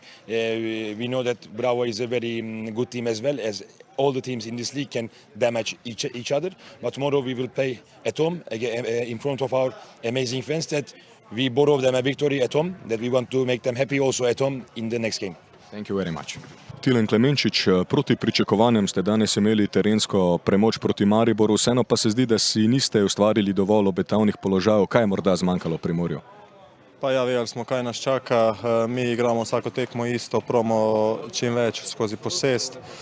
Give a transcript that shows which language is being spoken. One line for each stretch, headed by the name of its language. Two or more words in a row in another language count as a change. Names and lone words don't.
English: We know that Bravo is a very good team, as well as all the teams in this league can damage each other. But tomorrow we will play at home in front of our amazing fans, that we borrow them a victory at home, that we want to make them happy also at home in the next game. Thank you very much.
Slovenian: Tilen Klemenčič, proti pričakovanjem ste danes imeli terensko premoč proti Mariboru, vseeno pa se zdi, da si niste ustvarili dovolj obetavnih položajev. Kaj je morda zmanjkalo Primorju? Pa ja, vedeli smo, kaj nas čaka. Mi igramo vsako tekmo isto, probamo čim več skozi posest.